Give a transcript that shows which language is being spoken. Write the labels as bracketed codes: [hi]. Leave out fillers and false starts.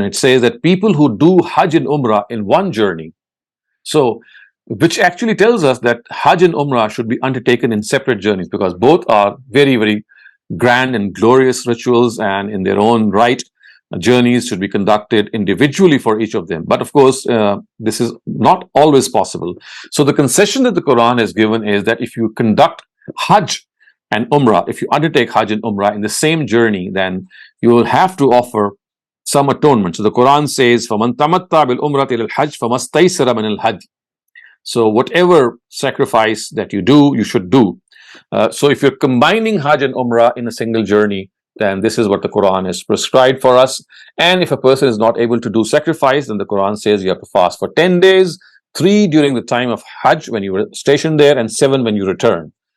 [en] It says that people who do Hajj and Umrah in one journey, so which actually tells us that Hajj and Umrah should be undertaken in separate journeys, because both are very, very grand and glorious rituals, and in their own right, journeys should be conducted individually for each of them. But of course, this is not always possible. So the concession that the Quran has given is that if you conduct Hajj and Umrah, if you undertake Hajj and Umrah in the same journey, then you will have to offer some atonement. So the Quran says, [ar] فَمَنْ تَمَتَّعَ بِالْأُمْرَةِ إِلَى الْحَجِّ فَمَا اسْتَيْسَرَ مِنَ الْهَدْيِ. [en] So whatever sacrifice that you do, you should do. So if you're combining Hajj and Umrah in a single journey, then this is what the Quran has prescribed for us. And if a person is not able to do sacrifice, then the Quran says you have to fast for 10 days, 3 during the time of Hajj when you were stationed there, and 7 when you return.